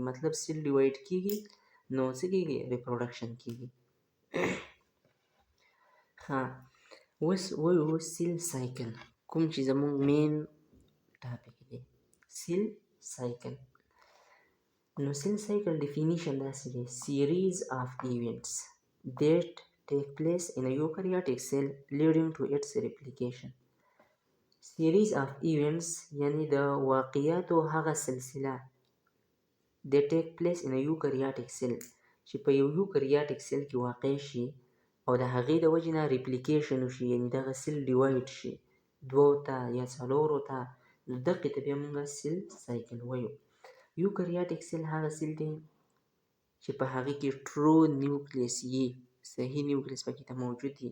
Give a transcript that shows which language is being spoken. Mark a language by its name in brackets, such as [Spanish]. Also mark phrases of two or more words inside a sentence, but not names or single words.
[Pashto] مطلب [English] cell divide [Pashto] کیږي نو څه کیږي؟ ریپروډکشن کیږي. ها اوس وایو [English] cell cycle, [Pashto] کوم چې زموږ [English] main topic [Pashto] دی [English] cell cycle. [Pashto] نو [English] cell cycle definition [Pashto] داسې دی: [English] series of events that take place in a eukaryotic cell leading to its replication. series of events [Pashto] یعنی د واقعیاتو هغه سلسله [English] that take place in a eukaryotic cell [Pashto] چې په یو [English] eukaryotic cell [Pashto] کې واقع شي او د هغې د وجې نه ریپلیکیشن وشي، یعنې دغه [English] cell divide [Pashto] شي دوو ته یا څلورو ته، نو دغې ته بیا موږ [English] cell cycle [Pashto] وایو. [English] eukaryotic cell [Pashto] هغه سیل دی چې په هغې کې [English] true nucleus [Pashto] یي، صحیح نیوکلیس پکې ته موجود وي.